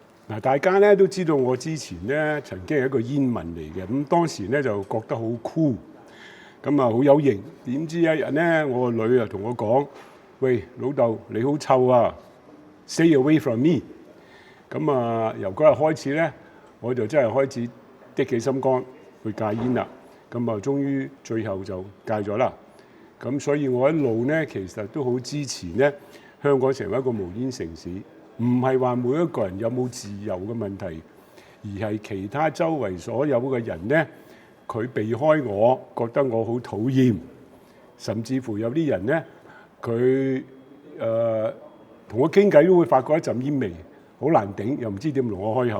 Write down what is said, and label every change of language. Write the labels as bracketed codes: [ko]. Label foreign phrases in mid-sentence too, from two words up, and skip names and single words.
[yue] 嗱，大家咧都知道我之前咧曾經係一個煙民嚟嘅，咁當時咧就覺得好酷，咁啊好有型。點知一日咧，我個女啊同我講：喂，老豆你好臭啊 ！ [en] Stay away from me。 [yue] 咁啊，由嗰日開始咧，我就真係開始的起心肝去戒煙啦。咁啊，終於最後就戒咗啦。咁所以我一路咧其實都好支持咧香港成為一個無煙城市。唔係話每一個人有冇自由嘅問題，而係其他周圍所有嘅人咧，佢避開我，覺得我好討厭，甚至乎有啲人咧，佢同我傾偈都會發覺一陣煙味，好難頂，又唔知點同我開口。